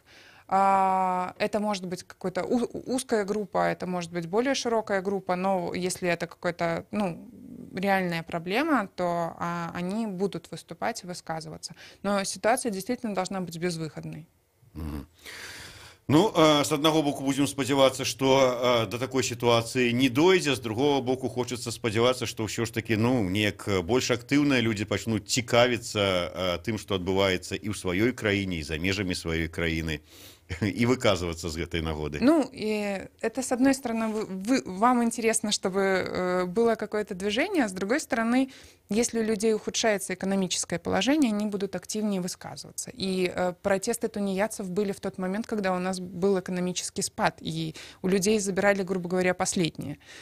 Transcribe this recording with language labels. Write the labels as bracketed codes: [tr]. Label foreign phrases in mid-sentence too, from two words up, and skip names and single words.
[ru] Это может быть какая-то узкая группа, это может быть более широкая группа, но если это какая-то реальная проблема, то они будут выступать и высказываться. Но ситуация действительно должна быть безвыходной. С одного [be] боку будем спадзявацца, что [ru] до такой ситуации [be] не дойдзе, с другого боку хочется спадзявацца, что ўсё ж таки неяк больш актыўныя люди пачнуць цікавіцца тым, что адбываецца і ў сваёй краіне, і за межамі сваёй краіны, [ru] и выказываться с этой нагоды. И это, с одной стороны, вам интересно, чтобы было какое-то движение, а с другой стороны, если у людей ухудшается экономическое положение, они будут активнее высказываться. И протесты тунеядцев были в тот момент, когда у нас был экономический спад, и у людей забирали, грубо говоря, последнее.